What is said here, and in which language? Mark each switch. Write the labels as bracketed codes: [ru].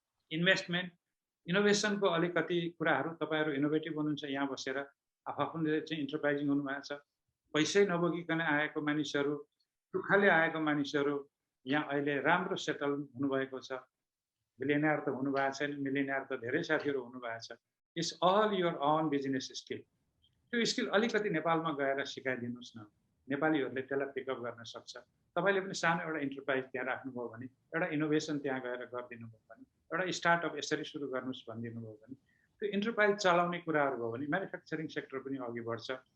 [ne] Investment इनोभेसनको अलिकति कुराहरू, तपाईँहरू इनोभेटिभ हुनुहुन्छ, यहाँ बसेर आफूले चाहिँ इन्टरप्राइजिङ हुनुभएको छ, पैसै नबोकिकन आएको मानिसहरू, दुःखले आएको मानिसहरू यहाँ अहिले राम्रो सेटल हुनुभएको छ। बिलियनियर त हुनुभएको छैन, मिलियनियर त धेरै साथीहरू हुनुभएको छ। [en] It's all your own business skill. [ne] त्यो स्किल अलिकति नेपालमा गएर सिकाइदिनुहोस् न, नेपालीहरूले त्यसलाई पिकअप गर्न सक्छ। तपाईँले पनि सानो एउटा इन्टरप्राइज त्यहाँ राख्नुभयो भने, एउटा इनोभेसन त्यहाँ गएर गरिदिनु भयो भने, एउटा स्टार्टअप यसरी सुरु गर्नुहोस् भनिदिनु भयो भने, त्यो इन्टरप्राइज चलाउने कुराहरू भयो भने म्यानुफ्याक्चरिङ सेक्टर पनि अघि बढ्छ।